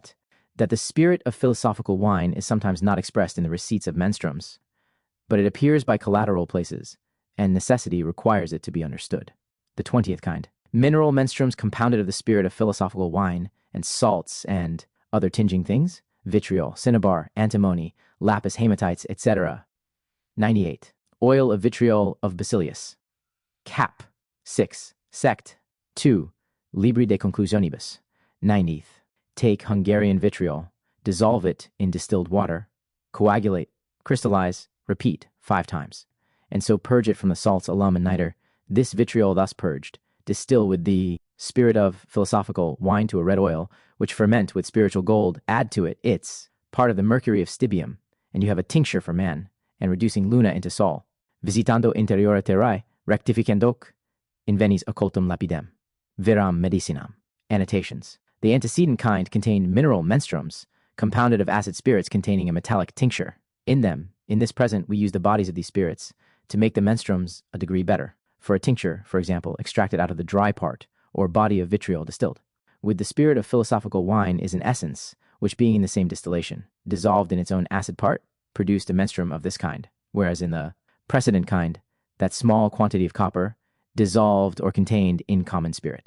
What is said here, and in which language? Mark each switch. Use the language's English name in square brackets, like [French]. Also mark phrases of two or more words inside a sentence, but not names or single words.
[English] That the spirit of philosophical wine is sometimes not expressed in the receipts of menstruums, but it appears by collateral places, and necessity requires it to be understood. The 20th kind. Mineral menstruums compounded of the spirit of philosophical wine, and salts, and other tinging things, vitriol, cinnabar, antimony, lapis hematites, etc. 98. Oil of vitriol of bacillus. Cap. 6. Sect. 2. [Latin] Libri de conclusionibus. [English] 90th. Take Hungarian vitriol, dissolve it in distilled water, coagulate, crystallize, repeat 5 times, and so purge it from the salts alum and nitre. This vitriol thus purged, distill with the spirit of philosophical wine to a red oil, which ferment with spiritual gold, add to it its part of the mercury of stibium, and you have a tincture for man, and reducing luna into sol, [Latin] visitando interiora terrae, rectificendoc, invenis occultum lapidem, viram medicinam. [English] Annotations. The antecedent kind contained mineral menstruums, compounded of acid spirits containing a metallic tincture. In them, in this present, we use the bodies of these spirits to make the menstruums a degree better. For a tincture, for example, extracted out of the dry part, or body of vitriol distilled. With the spirit of philosophical wine is an essence, which being in the same distillation, dissolved in its own acid part, produced a menstruum of this kind, whereas in the precedent kind, that small quantity of copper, dissolved or contained in common spirit.